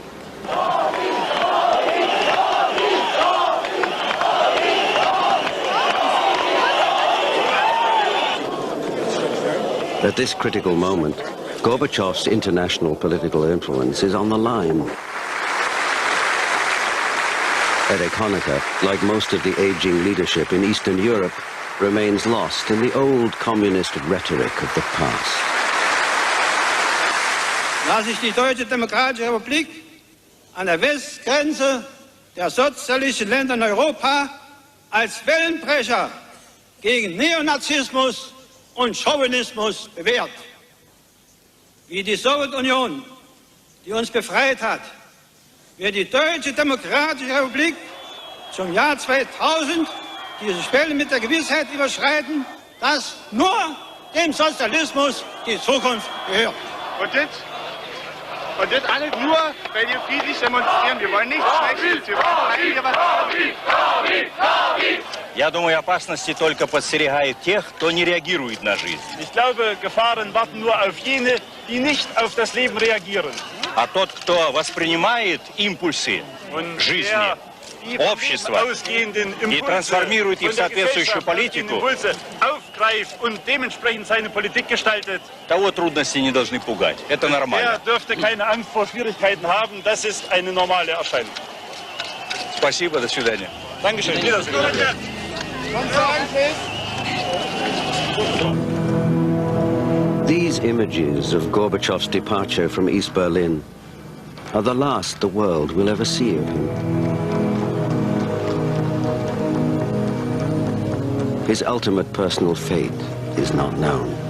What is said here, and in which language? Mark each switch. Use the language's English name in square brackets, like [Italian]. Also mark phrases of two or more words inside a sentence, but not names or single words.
[English] At this critical moment, Gorbachev's international political influence is on the line. Erich Honecker, like most of the aging leadership in Eastern Europe, remains lost in the old communist rhetoric of the past. [German] Da sich die Deutsche Demokratische Republik an der Westgrenze der sozialistischen Länder in Europa als Wellenbrecher gegen Neonazismus und Chauvinismus bewährt. Wie die Sowjetunion, die uns befreit hat, wird die Deutsche Demokratische Republik zum Jahr 2000 diese Schwelle mit der Gewissheit überschreiten, dass nur dem Sozialismus die Zukunft gehört. Und das alles nur, weil wir friedlich demonstrieren. Wir wollen nichts Schlechtes. Wir wollen hier was. [Russian] Я думаю, опасности только подстерегают тех, кто не реагирует на жизнь. [German] Ich glaube, Gefahren warten nur auf jene, die nicht auf das Leben reagieren. [Russian] А тот, кто воспринимает импульсы жизни, общества и трансформирует их в соответствующую политику, [German] aufgreift und dementsprechend seine Politik gestaltet, [Russian] того трудности не должны пугать. Это нормально. [German] der dürfte keine Angst vor Schwierigkeiten haben. Das ist eine normale Erscheinung. [Russian] Спасибо, до свидания. [German] Dankeschön. Wiedersehen. [English] These images of Gorbachev's departure from East Berlin are the last the world will ever see of him. His ultimate personal fate is not known.